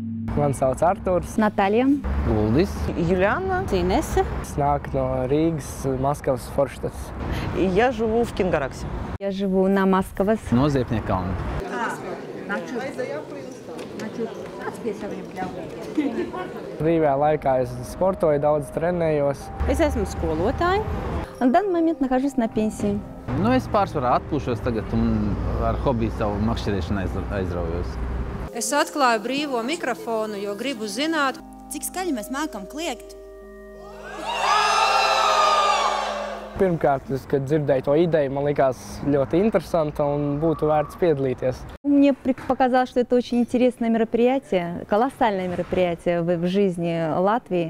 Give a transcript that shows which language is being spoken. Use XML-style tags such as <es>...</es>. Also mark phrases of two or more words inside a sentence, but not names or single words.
<lv>Mani sauc Arturs.</lv> <ru>Наталья.</ru> <lv>Uldis.</lv> <ru>Юлианна. Инесса.</ru> <lv>Es nāku no Rīgas, Maskavas, Forštats.</lv> <ru>И я живу в Кингараксе. Я живу на Маскавas.</ru> <lv>No Ziepniekkalna. Brīvajā laikā es sportoju, daudz trenējos. Es esmu skolotāja.</lv> <ru>На данный момент нахожусь на пенсии.</ru> <lv>Nu, es pārsvarā atpūšos tagad un ar hobiju savu makšķerēšanu aizraujos. Es atklāju brīvo mikrofonu, jo gribu zināt, cik skaļi mēs mākam kliegt. Pirmkārt, kad dzirdēju to ideju, man likās ļoti interesanta un būtu vērts piedalīties.</lv> <ru>Мне показалось, что это очень интересное мероприятие, колоссальное мероприятие в жизни Латвии.</ru>